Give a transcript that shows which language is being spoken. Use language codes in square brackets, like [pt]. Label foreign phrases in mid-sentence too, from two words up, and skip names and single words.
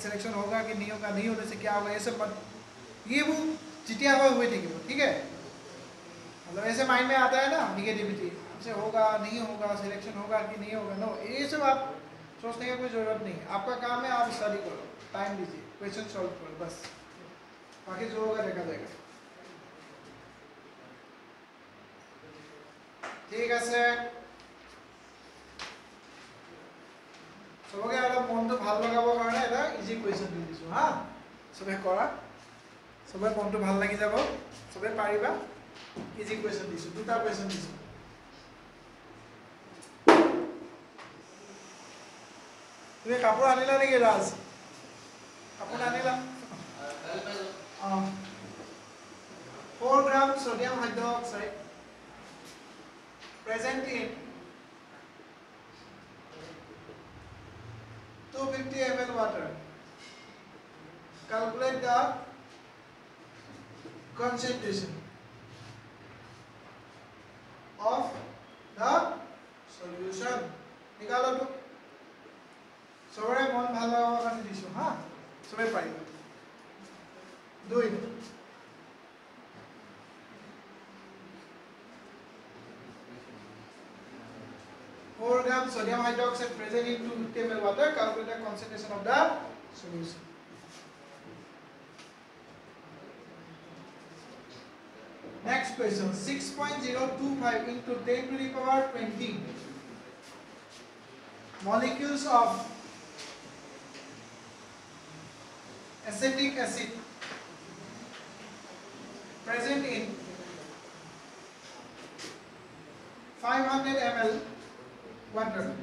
[hi] सिलेक्शन होगा कि नहीं होगा नहीं होने से क्या होगा ये सब मत ये वो चिटिया हुए ठीक है मतलब ऐसे माइंड में आता है ना निगेटिविटी से होगा नहीं होगा सिलेक्शन होगा कि नहीं होगा नो ये सब आप सोचने की कोई ज़रूरत नहीं आपका काम है आप स्टडी करो टाइम दीजिए [en] question solve [hi] करो बस बाकी जो होगा देखा जाएगा ठीक है सबके अलग मन तो [as] ভাল লগাবৰ কাৰণে এটা [en] easy question [as] দি দিছো হা সবে কৰা সবে মন তো ভাল লাগি যাব সবে পাৰিবা [en] easy question [as] দিছো দুটা কুৱেশ্যন দিছো তুমি কাপোৰ আনিলা নেকি ৰাজ কাপোৰ আনিলা 4 [en] gram sodium hydroxide present in 250 ml water. Calculate the concentration of the solution. [hi] निकालो तो सबरे मन [as] ভাল লগাবৰ কাৰণে দিছো হা সবে পাৰিবা 2 4 [en] grams sodium hydroxide present in 250 ml water. Calculate the concentration of the solution. Next question 6.025 into 10 to the power 20 molecules of acetic acid present in 500 ml water.